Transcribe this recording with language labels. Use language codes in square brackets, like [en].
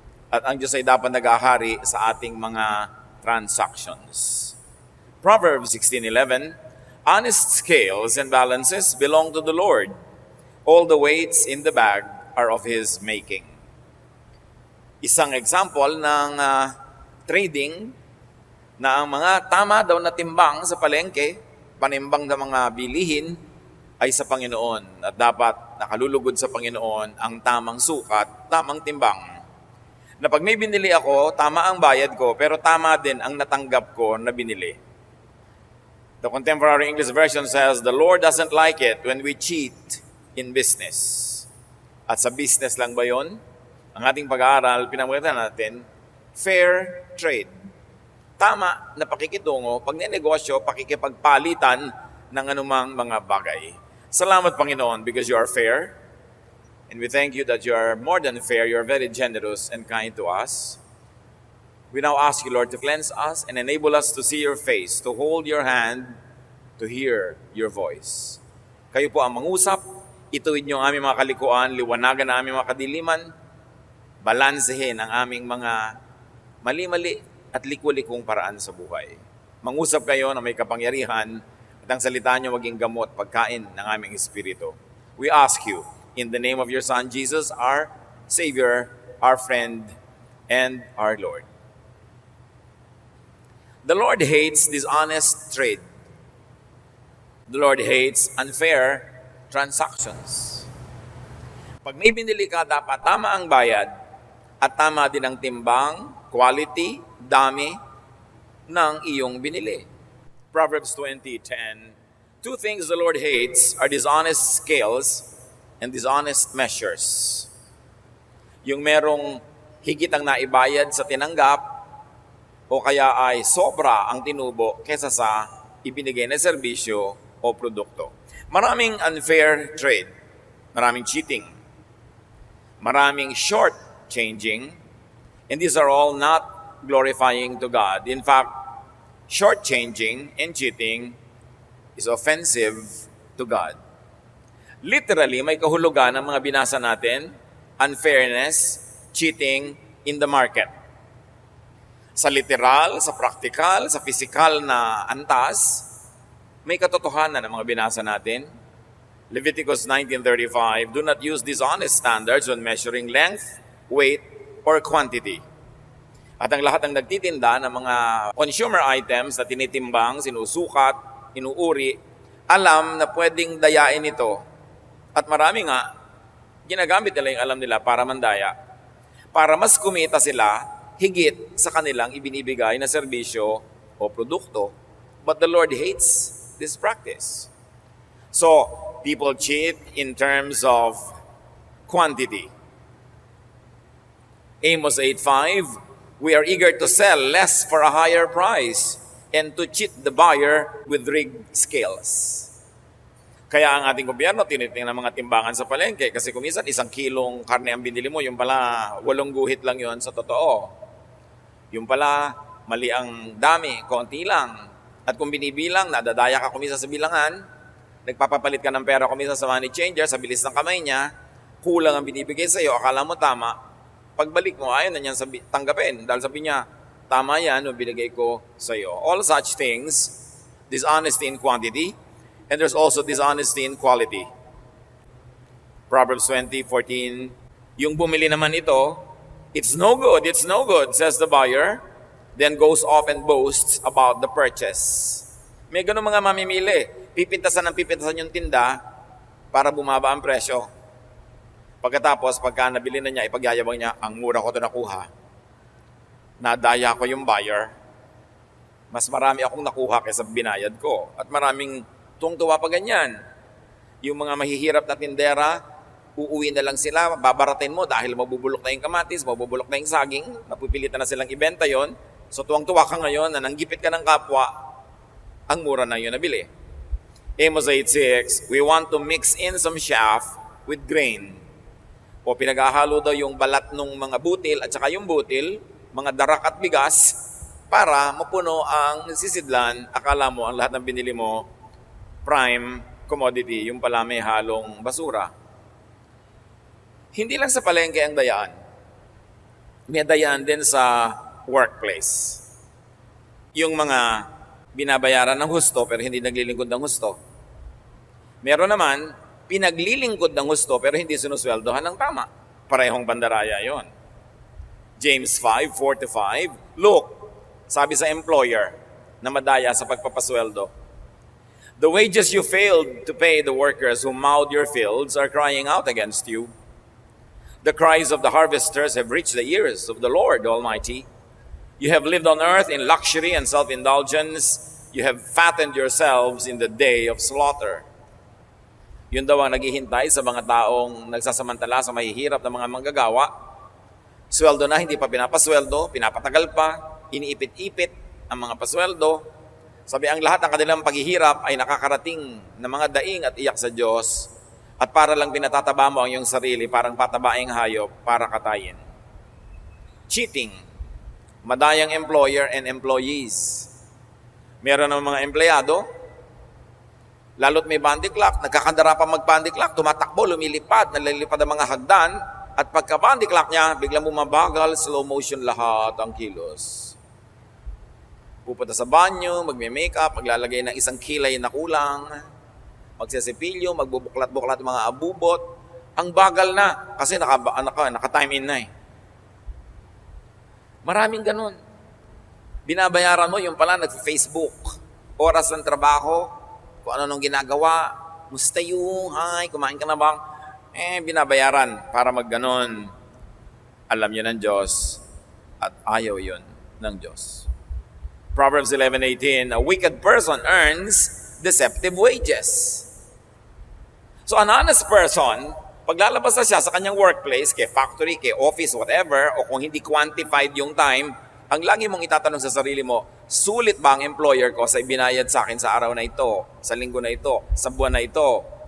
[tl] At ang Diyos ay dapat nag-ahari sa ating mga transactions. [en] Proverbs 16:11, honest scales and balances belong to the Lord. All the weights in the bag are of His making. [tl] Isang example ng trading na ang mga tama daw na timbang sa palengke, panimbang ng mga bilihin ay sa Panginoon at dapat nakalulugod sa Panginoon ang tamang sukat, tamang timbang. Na pag may binili ako, tama ang bayad ko, pero tama din ang natanggap ko na binili. [en] The Contemporary English Version says, the Lord doesn't like it when we cheat in business. [tl] At sa business lang ba yun? Ang ating pag-aaral, pinamagatan natin, fair trade. Tama na pakikitungo, pag ninegosyo, pakikipagpalitan ng anumang mga bagay. Salamat, Panginoon, [en] because you are fair. And we thank you that you are more than fair. You are very generous and kind to us. We now ask you, Lord, to cleanse us and enable us to see your face, to hold your hand, to hear your voice. [tl] Kayo po ang mangusap, ituwid niyo ang aming mga kalikuan, liwanagan ang aming mga kadiliman, balansehin ang aming mga mali-mali at liku-likong paraan sa buhay. Mangusap kayo na may kapangyarihan at ang salita niyo maging gamot, pagkain ng aming espiritu. [en] We ask you, in the name of your Son, Jesus, our Savior, our friend, and our Lord. The Lord hates dishonest trade. The Lord hates unfair transactions. [tl] Pag may binili ka, dapat tama ang bayad at tama din ang timbang, quality, dami ng iyong binili. [en] Proverbs 20:10, two things the Lord hates are dishonest scales and dishonest measures. [tl] Yung merong higit ang naibayad sa tinanggap o kaya ay sobra ang tinubo kesa sa ibinigay na serbisyo o produkto. [en] Maraming unfair trade, maraming cheating, maraming short-changing, and these are all not glorifying to God. In fact, short-changing and cheating is offensive to God. [tl] Literally, may kahulugan ang mga binasa natin, unfairness, [en] cheating in the market. [tl] Sa literal, sa practical, sa physical na antas, may katotohanan ang mga binasa natin. [en] Leviticus 19:35, do not use dishonest standards when measuring length, weight, or quantity. [tl] At ang lahat ng nagtitinda ng mga consumer items na tinitimbang, sinusukat, inuuri, alam na pwedeng dayain ito. At marami nga, ginagamit nila yung alam nila para mandaya. Para mas kumita sila, higit sa kanilang ibinibigay na serbisyo o produkto. [en] But the Lord hates this practice. So, people cheat in terms of quantity. Amos 8:5, we are eager to sell less for a higher price and to cheat the buyer with rigged scales. [tl] Kaya ang ating gobyerno tinitingnan ng mga timbangan sa palengke kasi kung minsan 1 kilong karne ang binili mo, yung pala 8 guhit lang yon sa totoo. Yung pala mali ang dami, konti lang. At kung binibilang, nadadaya ka kumisa sa bilangan, nagpapapalit ka ng pera kumisa sa money changer, sa bilis ng kamay niya, kulang ang binibigay sa iyo, akala mo tama, pagbalik mo, ayaw na niyan tanggapin. Dahil sabi niya, tama yan, binigay ko sa iyo. [en] All such things, dishonesty in quantity, and there's also dishonesty in quality. Proverbs 20:14, [tl] yung bumili naman ito, [en] it's no good, says the buyer, then goes off and boasts about the purchase. [tl] May ganun mga mamimili. Pipintasan yung tinda para bumaba ang presyo. Pagkatapos, pagka nabili na niya, ipagyayabang niya, ang mura ko ito nakuha. Nadaya ko yung buyer. Mas marami akong nakuha kaysa binayad ko. At maraming tuwang-tuwa pa ganyan. Yung mga mahihirap na tindera, uuwi na lang sila, babaratin mo dahil mabubulok na yung kamatis, mabubulok na yung saging, napipilitan na silang ibenta yon. So tuwang-tuwa ka ngayon na nanggipit ka ng kapwa, ang mura na yun nabili. [en] Amos 8:6, we want to mix in some chaff with grain. [tl] O pinaghahalo daw yung balat ng mga butil at saka yung butil, mga darak at bigas, para mapuno ang sisidlan. Akala mo ang lahat ng binili mo prime commodity, yung pala may halong basura. Hindi lang sa palengke ang dayaan. May dayaan din sa workplace. Yung mga binabayaran ng husto pero hindi naglilingkod ng husto. Meron naman, pinaglilingkod ng husto pero hindi sinusweldohan ng tama. Parehong bandaraya yon. [en] James 5:4-5, look, [tl] sabi sa employer na madaya sa pagpapasweldo, [en] the wages you failed to pay the workers who mowed your fields are crying out against you. The cries of the harvesters have reached the ears of the Lord Almighty. You have lived on earth in luxury and self-indulgence. You have fattened yourselves in the day of slaughter. [tl] Yun daw ang naghihintay sa mga taong nagsasamantala sa mahihirap na mga manggagawa. Sweldo na, hindi pa pinapasweldo, pinapatagal pa, iniipit-ipit ang mga pasweldo. Sabi ang lahat ng kanilang paghihirap ay nakakarating na mga daing at iyak sa Diyos at para lang pinatataba mo ang iyong sarili, parang patabaing hayop para katayin. [en] Cheating. [tl] Madayang employer and employees. Meron ng mga empleyado, lalo't may bandy clock, nagkakandara pa mag-bandy clock, tumatakbo, lumilipad, nalalipad ang mga hagdan, at pagka bandy clock niya, biglang bumabagal, slow motion lahat ang kilos. Pupunta sa banyo, magme-makeup, maglalagay ng isang kilay na kulang, magsisipilyo, magbubuklat-buklat mga abubot. Ang bagal na, kasi naka-time in na eh. Maraming ganun. Binabayaran mo, yung pala nag-Facebook, oras ng trabaho, kung ano nung ginagawa, musta yung, hi, kumain ka na bang? Binabayaran para magganon. Alam yun ng Diyos at ayaw yun ng Diyos. [en] Proverbs 11:18, a wicked person earns deceptive wages. So an honest person, [tl] paglalabas na siya sa kanyang workplace, kay factory, kay office, whatever, o kung hindi quantified yung time, ang lagi mong itatanong sa sarili mo, sulit ba ang employer ko sa ibinayad sa akin sa araw na ito, sa linggo na ito, sa buwan na ito?